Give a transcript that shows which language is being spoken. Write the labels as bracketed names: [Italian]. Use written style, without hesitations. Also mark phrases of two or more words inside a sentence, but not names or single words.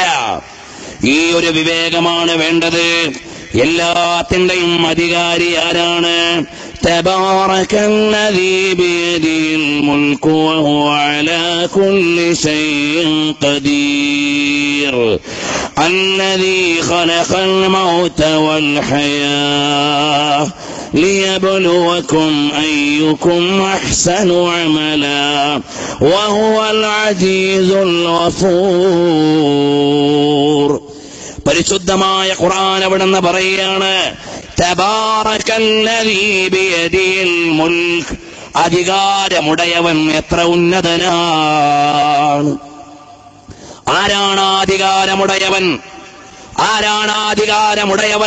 [Malayalam] ഈ ഒരു വിവേകമാണ് വേണ്ടത്. എല്ലാത്തിന്റെയും അധികാരി ആരാണ്? [Arabic] تبارك الذي بيده الملك وهو على كل شيء قدير الذي خلق الموت والحياة ليبلوكم أيكم أحسن عملا وهو العزيز الغفور. [Malayalam] പരിശുദ്ധമായ ഖുർആൻ അവിടുന്ന് പറയുകയാണ്, [Arabic] تبارك الذي بيده الملك, [Malayalam] അധികാരമുടയവൻ എത്ര ഉന്നതനാണ്. ആരാണ് അധികാരമുടയവൻ? ആരാണ് അധികാരമുടയവൻ?